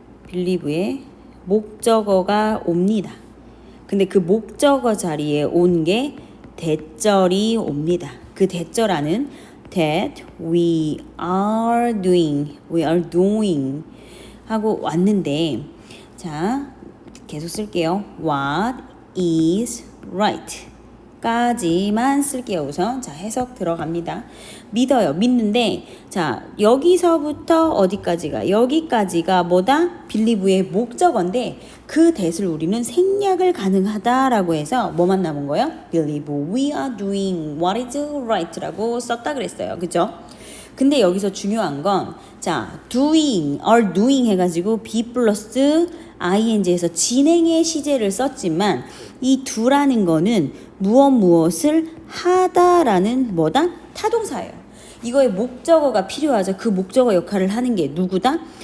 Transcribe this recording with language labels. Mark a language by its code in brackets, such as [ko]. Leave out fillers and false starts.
[ko] believe의 목적어가 옵니다. 근데 그 목적어 자리에 온 게 대절이 옵니다. 그 대절하는 [en] that we are doing [ko] 하고 왔는데 자, 계속 쓸게요. [en] what is right [ko] 까지만 쓸게요. 우선 자, 해석 들어갑니다. 믿는데 자, 여기서부터 어디까지가 여기까지가 뭐다? believe의 목적어인데 그 that을 우리는 생략을 가능하다라고 해서 뭐만 남은 거예요? [en] believe we are doing what is right라고 [ko] 썼다 그랬어요. 그죠? 근데 여기서 중요한 건 자, doing 해가지고 be 플러스 ing에서 진행의 시제를 썼지만 이 do라는 거는 무엇을 하다라는 뭐다? 타동사예요. 이거의 목적어가 필요하죠. 그 목적어 역할을 하는 게 누구다?